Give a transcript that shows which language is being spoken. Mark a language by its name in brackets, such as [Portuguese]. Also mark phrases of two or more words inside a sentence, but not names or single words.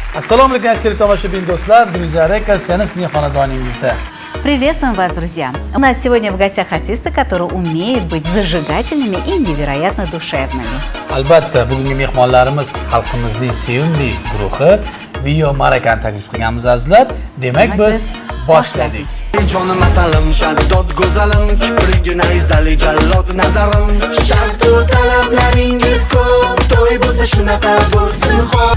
[Uzbek] Assalomu alaykum aziz tomoshabin do'stlar, Druziya Rekasiyaning sizning xonadoningizda. [Russian] Приветствуем вас, друзья! У нас сегодня в гостях артисты, которые умеют быть зажигательными и невероятно душевными. [Uzbek] Albatta, bugungi mehmonlarimiz xalqimizning sevimli guruhi Video Marakani taklif qilganmiz azizlar. Demak, biz boshladik. Jonim asalim, shaddod go'zalim, kiprigina izali jallod nazarim. Shart u talablaringiz ko'p, to'y bo'lsa shunaqa bo'lsin xo'p.